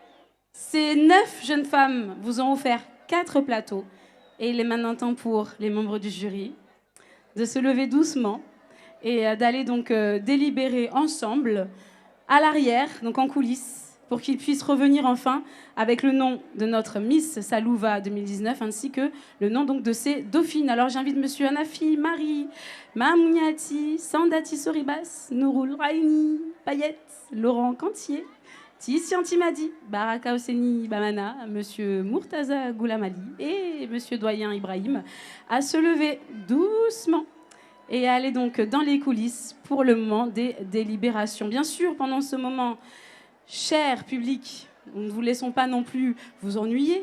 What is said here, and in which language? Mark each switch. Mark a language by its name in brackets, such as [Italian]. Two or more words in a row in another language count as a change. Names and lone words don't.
[French] Ces 9 jeunes femmes vous ont offert 4 plateaux et il est maintenant temps pour les membres du jury de se lever doucement et d'aller donc délibérer ensemble à l'arrière, donc en coulisses, pour qu'ils puissent revenir enfin avec le nom de notre Miss Salouva 2019 ainsi que le nom donc de ses dauphines. Alors j'invite Monsieur Anafi, Marie, Mamouniati, Sandati Soribas, Nouroul Raini, Payette, Laurent Cantier, Tissian Timadi, Baraka Osseni Bamana, Monsieur Mourtaza Goulamali et Monsieur Doyen Ibrahim à se lever doucement et à aller donc dans les coulisses pour le moment des délibérations. Bien sûr, pendant ce moment, cher public, nous ne vous laissons pas non plus vous ennuyer.